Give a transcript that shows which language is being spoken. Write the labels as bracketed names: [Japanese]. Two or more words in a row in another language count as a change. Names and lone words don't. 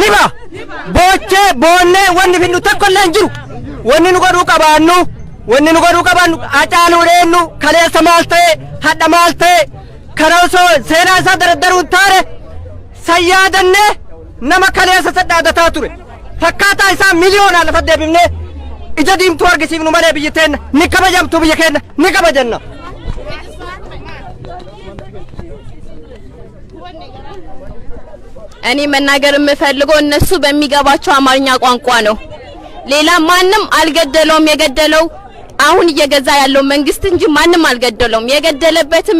[Oromo] ba'a boochee boonnee wanni finnu tokko illee hin jiru wanni nu godhuu qabaannu Haacaaluu dheennu kaleessa maal ta'e hadha maal ta'e kana osoo seenaa isaa daraddaruu hin taane sayyaadannee nama kaleessa sadhaadataa ture fakkaataa isaa miliyoonaan lafa deebifnee ija diimtuu argisiifnu malee biyyi teenna ni kabajamtu biyya keenya ni kabajanna. [Amharic] እኔ መናገር የምፈልገው እነሱ በሚገባቸው አማርኛ ቋንቋ ነው። ሌላ ማንም አልገደለውም። የገደለው አሁን እየገዛ ያለው መንግስት እንጂ ማንም አልገደለውም። የገደለበትም